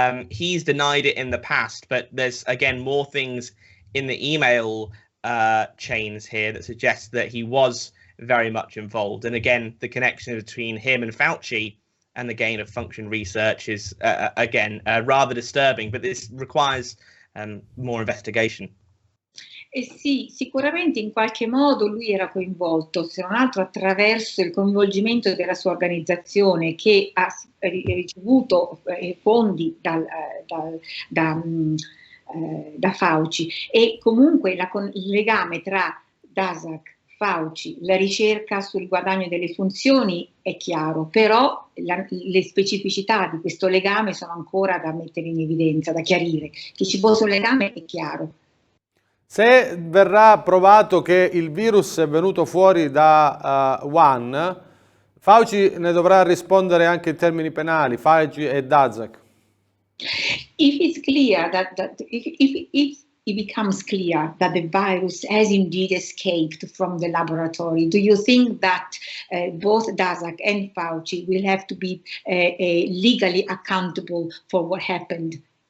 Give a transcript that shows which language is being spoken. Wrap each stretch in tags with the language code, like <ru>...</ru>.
<en>He's denied it in the past, but there's, again, more things in the email chains here that suggest that he was very much involved. And again, the connection between him and Fauci and the gain of function research is, again, rather disturbing, but this requires more investigation.</en> <it>Sì, sicuramente in qualche modo lui era coinvolto, se non altro attraverso il coinvolgimento della sua organizzazione, che ha ricevuto fondi da Fauci, e comunque il legame tra Daszak, Fauci, la ricerca sul guadagno delle funzioni è chiaro, però le specificità di questo legame sono ancora da mettere in evidenza, da chiarire. Che ci fosse un legame è chiaro. Se verrà provato che il virus è venuto fuori da Wuhan, Fauci ne dovrà rispondere anche in termini penali, Fauci e Daszak.</it> <en>If it's clear if it becomes clear that the virus has indeed escaped from the laboratory, do you think that both Daszak and Fauci will have to be legally accountable for what happened?</en>